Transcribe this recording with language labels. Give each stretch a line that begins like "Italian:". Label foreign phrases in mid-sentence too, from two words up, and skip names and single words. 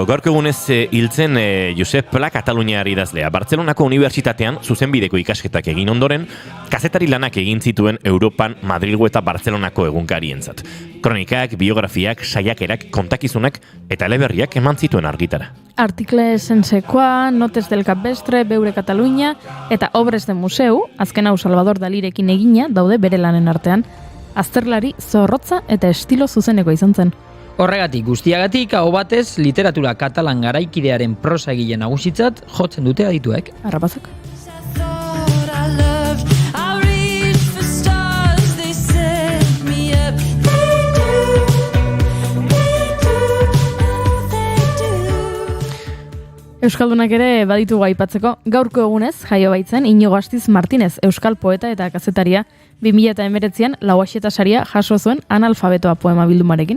Basque: Gaurko egunez hiltzen Josep Pla Kataluniar idazlea. Bartzelonako Unibertsitatean zuzenbideko ikasketak egin ondoren, kazetari lanak egin zituen Europan, Madrilgo eta Bartzelonako egunkarientzat. Kronikak, biografiak, saiakerak, kontakizunak eta eleberriak eman zituen argitara. Artikles en sekoa, notes del Capvestre, Beure Catalunya eta Obres de Museu, azken hau Salvador Dalirekin egina daude bere lanen artean. Azterlari zorrotza eta estilo zuzeneko izan zen. Horregatik guztiagatik, aho batez, literatura katalan garaikidearen prosa egile nagusitzat jotzen dute adituek. Arrapazak. Euskaldunak ere baditu aipatzeko, gaurko egunez jaio baitzen Inigo Astiz Martinez, euskal poeta eta kazetaria, 2019an Lauaxeta saria jaso zuen Analfabetoa poema bildumarekin.